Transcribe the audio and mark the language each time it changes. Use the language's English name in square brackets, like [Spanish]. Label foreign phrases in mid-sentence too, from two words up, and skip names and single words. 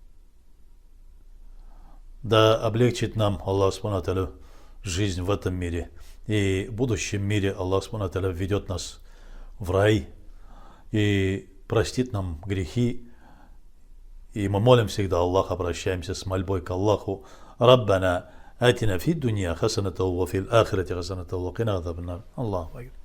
[Russian] Да облегчит нам Аллах [Arabic] سبحانه وتعالى [Russian] жизнь в этом мире. И в будущем мире Аллах [Arabic] سبحانه وتعالى [Russian] введет нас в рай и простит нам грехи. И мы молим всегда Аллаха, обращаемся с мольбой к Аллаху: [Arabic] «ربنا آتنا في الدنيا حسنة وفي الآخرة حسنة وقنا عذاب النار». الله أكبر.